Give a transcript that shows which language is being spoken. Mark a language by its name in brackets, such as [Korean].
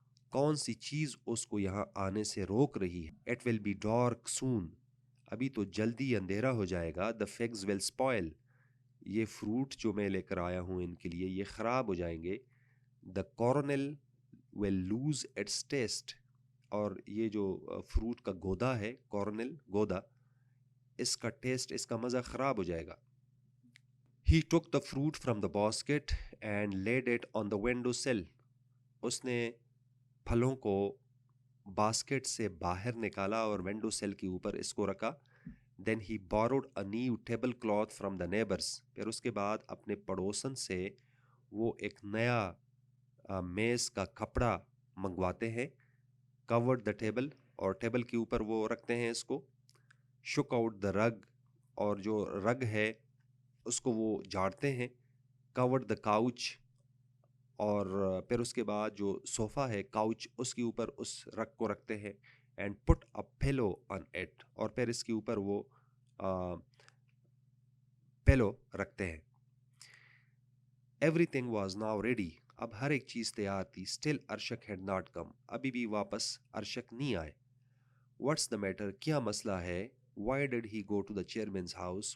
[Urdu] کون سی چیز اس کو یہاں آنے سے روک رہی ہے؟ [English] It will be dark soon. [Urdu] ابھی تو جلدی اندھیرا ہو جائے گا. [English] The figs will spoil. [Urdu] یہ فروٹ جو میں لے کر آیا ہوں ان کے لیے یہ خراب ہو جائیں گے. [English] The coronel will lose its taste. [Urdu] اور یہ جو فروٹ کا گودا ہے, کورنل گودا, اس کا ٹیسٹ, اس کا مزہ خراب ہو جائے گا. [English] He took the fruit from the basket and laid it on the window sill. [Urdu] اس نے پھلوں کو باسکٹ سے باہر نکالا اور ونڈو سیل کے اوپر اس کو رکھا. [English] Then he borrowed a new tablecloth from the neighbors. [Urdu] پھر اس کے بعد اپنے پڑوسن سے وہ ایک نیا میز کا کپڑا منگواتے ہیں. [English] Covered the table, [Urdu] اور ٹیبل کے اوپر وہ رکھتے ہیں اس کو. [English] Shook out the rug, [Urdu] اور جو رگ ہے اس کو وہ جھاڑتے ہیں. [English] Covered the couch, [Urdu] اور پھر اس کے بعد جو صوفہ ہے couch, اس کے اوپر اس رگ کو رکھتے ہیں. [English] And put a pillow on it, [Urdu] اور پھر اس کے اوپر وہ pillow رکھتے ہیں. [English] Everything was now ready. [Urdu] اب ہر ایک چیز تیار تھی. [English] Still Arshak had not come. [Urdu] ابھی بھی واپس ارشک نہیں آئے. [English] What's the matter? [Urdu] کیا مسئلہ ہے؟ [English] Why did he go to the chairman's house?